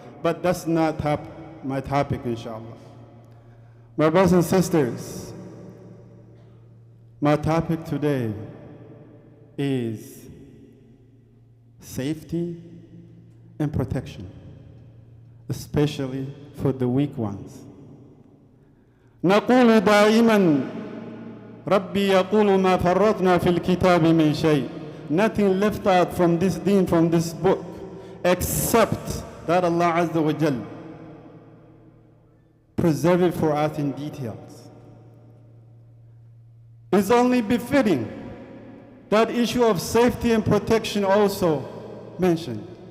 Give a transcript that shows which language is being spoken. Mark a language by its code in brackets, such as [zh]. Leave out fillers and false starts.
[en] But that's not my topic, inshallah. My brothers and sisters, my topic today is safety and protection, especially for the weak ones. [ar] نقول دائما ربي يقول ما فرطنا في الكتاب من شيء. [en] Nothing left out from this deen, from this book, except that Allah Azza wa Jal preserve it for us in details. It's only befitting that issue of safety and protection also mentioned.